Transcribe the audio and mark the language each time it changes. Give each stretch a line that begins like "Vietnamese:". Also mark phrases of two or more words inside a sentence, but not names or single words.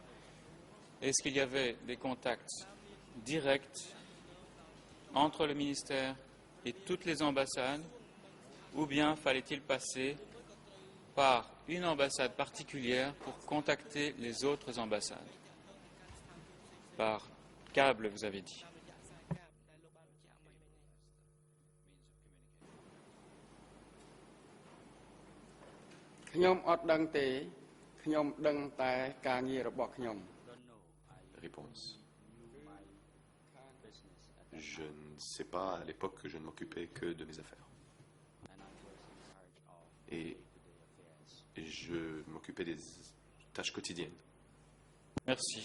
French: Est-ce qu'il y avait des contacts directs entre le ministère et toutes les ambassades, ou bien fallait-il passer par une ambassade particulière pour contacter les autres ambassades? Par câble, vous avez dit.
Khmer: ខ្ញុំអត់ដឹងទេខ្ញុំដឹងតែការងាររបស់ខ្ញុំ
French: Réponse. Je ne sais pas à l'époque que je ne m'occupais que de mes affaires. Et je m'occupais des tâches quotidiennes. Merci.